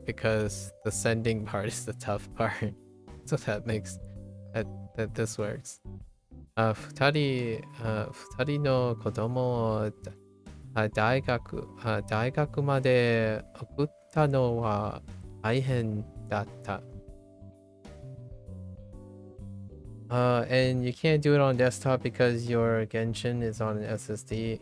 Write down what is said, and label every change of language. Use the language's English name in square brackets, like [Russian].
[English] Because the sending part is the tough part. So that makes that this works. [Japanese] 二人の子供を大学まで送ったのは大変だった。 [English] And you can't do it on desktop because your Genshin is on an SSD.